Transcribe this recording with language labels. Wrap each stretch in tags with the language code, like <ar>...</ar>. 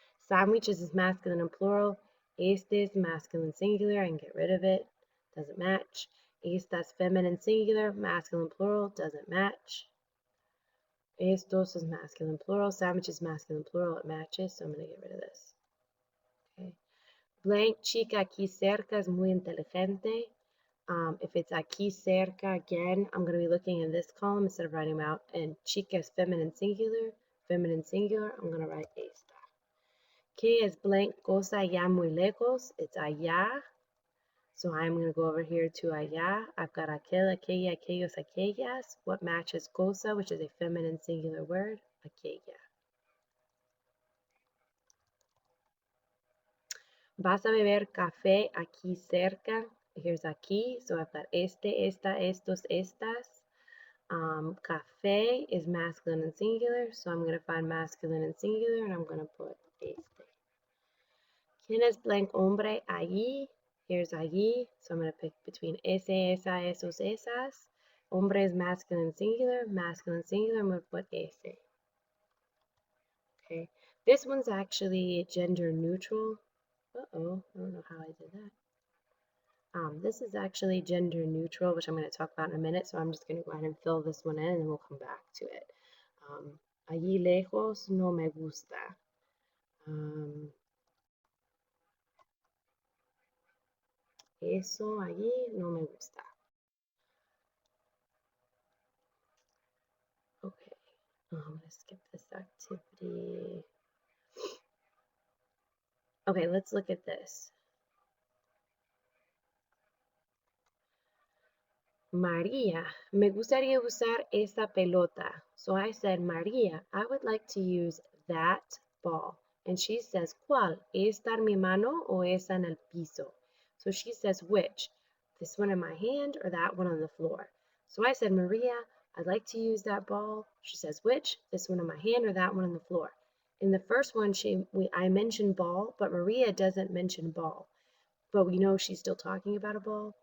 <en>Sandwiches is masculine and plural. Este is masculine singular, I can get rid of it. Doesn't match. Estas feminine singular, masculine plural, doesn't match. Estos is masculine plural. Sandwich is masculine plural. It matches, so I'm going to get rid of this. Okay.</en> <es>Blank chica aquí cerca is muy inteligente.</es> <en>If it's aquí cerca, again, I'm going to be looking in this column instead of writing them out. And chica is feminine singular. Feminine singular, I'm going to write esta.</en> <es>¿Qué es blank cosa allá muy lejos?</es> <en>It's allá. So I'm going to go over here to allá. I've got aquel, aquella, aquellos, aquellas. What matches cosa, which is a feminine singular word?</en> <es>Aquella. Vas a beber café aquí cerca.</es> <en>Here's aquí. So I've got este, esta, estos, estas. Café is masculine and singular. So I'm going to find masculine and singular and I'm going to put este.</en> <es>¿Quién es blank hombre allí?</es> <en>Here's allí. So I'm going to pick between ese, esa, esos, esas. Hombre is masculine and singular. Masculine singular. I'm going to put ese. Okay. This one's actually gender neutral. Uh-oh, I don't know how I did that. This is actually gender neutral, which I'm going to talk about in a minute, so I'm just going to go ahead and fill this one in and then we'll come back to it.</en> <es>Allí lejos no me gusta. Eso allí no me gusta.</es> <en>Okay, I'm going to skip this activity. Okay, let's look at this.</en> <es>María, me gustaría usar esa pelota.</es> <en>So I said,</en> <es>María,</es> <en>I would like to use that ball. And she says,</en> <es>¿Cuál? ¿Esta en mi mano o esa en el piso?</es> <en>So she says, which? This one in my hand or that one on the floor? So I said, Maria, I'd like to use that ball. She says, which? This one in my hand or that one on the floor? In the first one, I mentioned ball, but Maria doesn't mention ball, but we know she's still talking about a ball.</en>